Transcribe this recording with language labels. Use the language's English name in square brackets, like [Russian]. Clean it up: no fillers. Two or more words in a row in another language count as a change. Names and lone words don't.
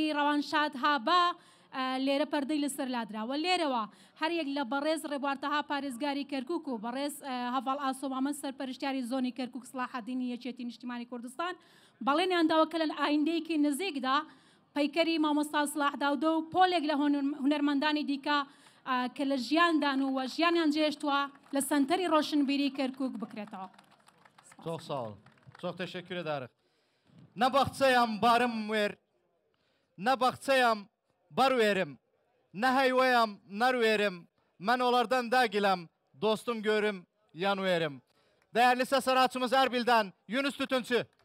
[Central Kurdish] ڕەوانشاد هابا لێرە پەردەی لەسەر لادراوە لێرەوە هەریەک لە بەڕێز ڕێبوارتەها پارێزگاری کەرکک و بەڕێز هەڤاڵ ئاسۆمامەند سەرپەرشتیاری زۆنی کەرکک سڵاحەدینی یەکێتی نیشتیمانی کوردستان بەڵێنیانداوە کە لە ئایندەیەکی نزیکدا پەیکەری مامۆستا سڵاح داودە و پۆلێک لە هونەرمەندانی دیکە کە لە ژیاندان و ژیانیان جێشتووە لە سنتەری ڕۆشنبیری کەرکک بکرێتەوە. [Turkish] Çok sağ olun. Çok teşekkür ederim. Ne bakçayam barım ver. Ne bakçayam bar verim. Ne hayvayam nar verim. Ben onlardan da gilem. Dostum görüm yan verim. Değerli ses sanatçımız Erbil'den Yunus Tütüncü.